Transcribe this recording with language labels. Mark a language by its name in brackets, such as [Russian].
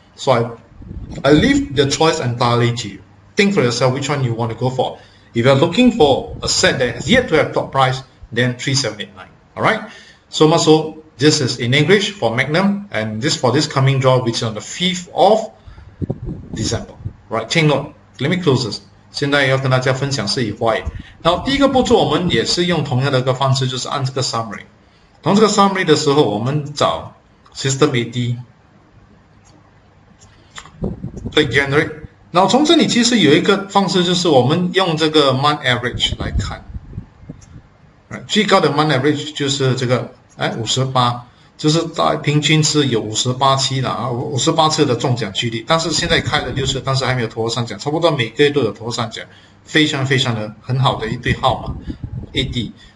[English] So I leave the choice entirely to you. Think for yourself which one you want to go for. If you are looking for a set that has yet to have top price, then 3789. Alright, so much so, this is in English for Magnum, and this for this coming draw, which is on the 5th of December. Right, take note. Let me close this. [Chinese] 现在要跟大家分享是以 why。然后第一个步骤，我们也是用同样的一个方式，就是按这个 summary。从这个 summary 的时候，我们找 System AD， click Generate。然后从这里其实有一个方式，就是我们用这个 Month Average 来看。最高的 Month Average 就是这个58，就是大平均是有58期的58次的中奖几率，但是现在开了6次，但是还没有头上奖，差不多每个月都有头上奖，非常的很好的一对号码 AD。